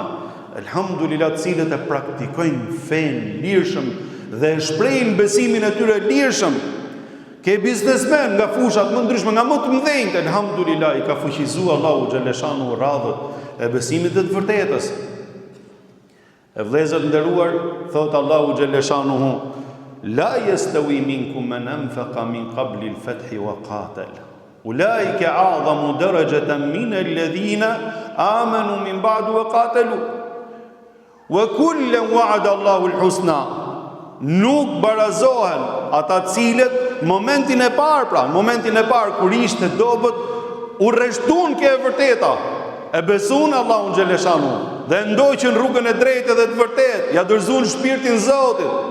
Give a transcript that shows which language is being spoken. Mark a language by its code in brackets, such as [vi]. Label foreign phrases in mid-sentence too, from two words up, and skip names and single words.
[sq] Elhamdulillah, të cilët e praktikojnë fen lirshëm dhe e shprehin besimin e tyre lirshëm. Ke biznesmen nga fushat më ndryshme, nga më të mëdhenjt, elhamdulillah, i ka fuqizuar Allahu xhaleshanu radhët e besimit të vërtetës. E vëllezër nderuar, thot Allahu xhaleshanu: [ar] لا يستوي منكم من أنفق من قبل الفتح وقاتل. أولئك أعظم درجة من الذين آمنوا من بعد وقاتلوا. وكلا وعد الله الحسنى. [sq] Nuk barazohen ata cilët momentin e parë kur ishte dobët u rreshtun ke e vërteta, e besun Allahun xhaleshanu dhe ndoqën rrugën e drejtë dhe të vërtetë, ja dorëzuan shpirtin Zotit.